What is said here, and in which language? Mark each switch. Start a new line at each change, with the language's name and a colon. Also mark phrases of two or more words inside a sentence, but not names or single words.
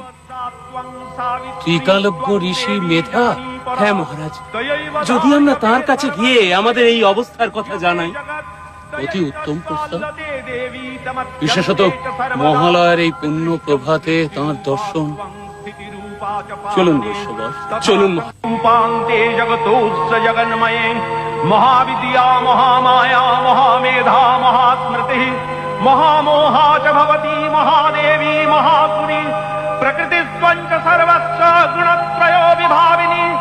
Bangla: ত্রিকালজ্ঞ ঋষি মেধা? হ্যাঁ মহারাজ, যদি আমরা তার কাছে গিয়ে আমাদের এই অবস্থার কথা জানাই। অতি উত্তম প্রস্তাব। বিশেষত মহালয়ার এই পুণ্য প্রভাতে তাঁর দর্শন। চলুন বৈশ্যবর, চলুন।
Sanskrit: रूपान्ते जगतोऽस्य जगन्मये महाविद्या महामाया महामेधा महास्मृतिः महामोहा च भवती महादेवी महासुरी प्रकृतिस्त्वञ्च सर्वस्य गुणत्रयो विभाविनी